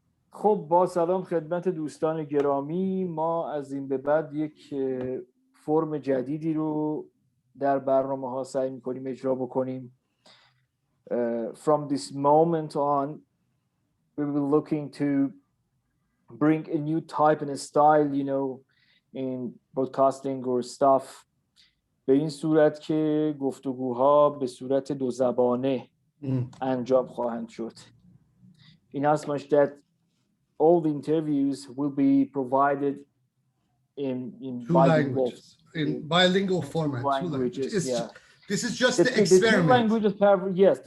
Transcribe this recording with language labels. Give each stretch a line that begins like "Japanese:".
Persian: خب با سلام خدمت دوستان گرامی، ما از این به بعد یک فرم جدیدی رو در برنامه ها سعی می‌کنیم اجرا بکنیم.
English: From this moment on we will be looking to bring a new type and a style, you know, in broadcasting or stuff.
Persian: به این صورت که گفتگوها به صورت دو زبانه انجام خواهند شد.
English: In as much that all the interviews will be provided in two languages, in bilingual format. Two languages, yeah. This is just the experiment.